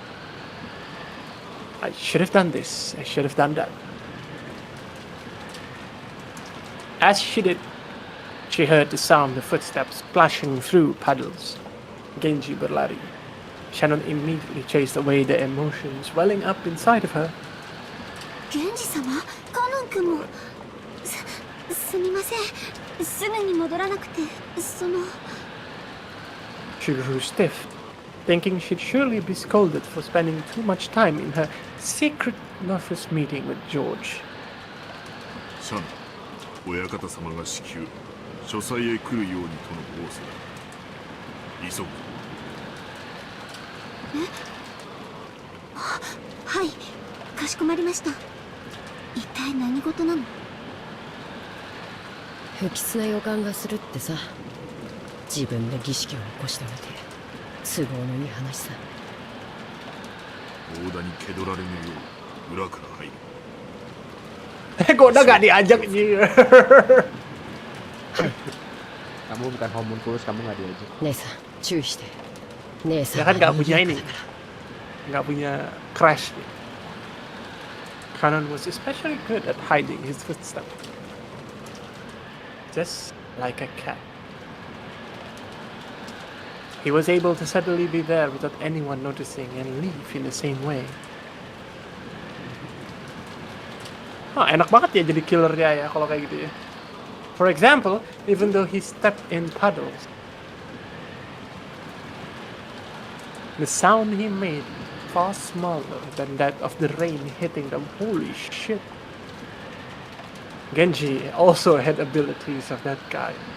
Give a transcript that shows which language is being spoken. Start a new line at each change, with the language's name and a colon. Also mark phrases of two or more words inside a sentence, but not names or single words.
English: I should have done this, I should have done that. As she did, she heard the sound of footsteps splashing through puddles.
Indonesian: Genji berlari.
English: Shannon immediately chased away the emotions welling up inside of her.
Japanese: 源氏様、カノン君も。すみません。すぐに戻らなくて、 She grew stiff, thinking she'd surely be scolded for spending too much time in her secret nervous meeting with George. シャン、親方様が至急書斎へ来るようにとの仰せだ。急ぐ。はい、かしこまりました。一体何事なの？不吉な予感がするってさ。自分で儀式を起こしておいて都合のいい話さ。大田に気取られぬよう裏から入る。
Indonesian: Kok udah gak diajak anjir. Kamu bukan homunculus, kamu nggak diajak.
Japanese: 姉さん注意して。姉さん
Indonesian: Dia kan gak
Japanese: は
Indonesian: punya
Japanese: 賑
Indonesian: ini,
Japanese: やかだから
Indonesian: gak punya crash.
English: Kanon was especially good at hiding his footsteps, just like a cat. He was able to suddenly be there without anyone noticing and leave in the same way.
Indonesian: Enak banget ya jadi killernya ya kalau kayak gitu ya.
English: For example, even though he stepped in puddles, the sound he made far smaller than that of the rain hitting them. Holy shit. Genji also had abilities of that guy.